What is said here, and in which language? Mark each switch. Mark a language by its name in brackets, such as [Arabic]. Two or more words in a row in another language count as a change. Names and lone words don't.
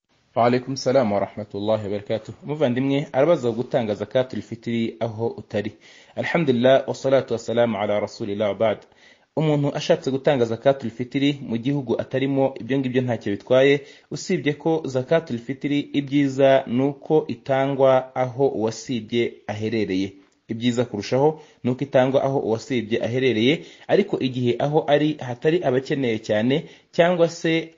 [Arabic] وعليكم السلام ورحمة الله وبركاته. [Kinyarwanda] Muvandimwe arabaza gutanga [Arabic] زكاة الفطر [Kinyarwanda] aho utari. [Arabic] الحمد لله والصلاة والسلام على رسول الله وبعد. [Kinyarwanda] Umuntu ashatse gutanga [Arabic] زكاة الفطر [Kinyarwanda] mu gihugu atarimo, ibyo ngibyo ntacyo bitwaye, usibye ko [Arabic] زكاة الفطر [Kinyarwanda] ibyiza nuko itangwa aho uwasibye aherereye. Ibyiza kurushaho nuko itangwa aho uwasibye aherereye, ariko igihe aho ari hatari abakeneye cyane cyangwa se